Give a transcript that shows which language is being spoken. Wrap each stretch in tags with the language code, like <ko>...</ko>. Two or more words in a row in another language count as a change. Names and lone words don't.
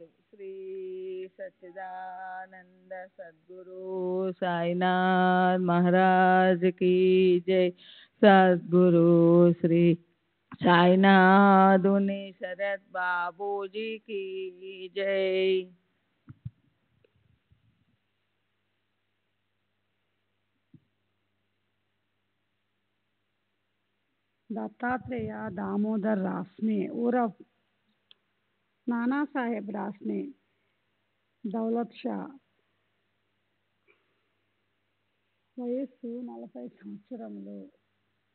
<te>శ్రీ సచ్చిదానంద సద్గురు సాయినాథ్ మహారాజ్</te> <hi>की जय.</hi> <te>సద్గురు శ్రీ సాయినాథుని శరత్ బాబూజీ</te> <hi>की जय.</hi> <te>दत्तात्रेय दामोदर रासने उर्फ नाना साहेब रासने दौलत షా వయస్సు 40 సంవత్సరములు.</te>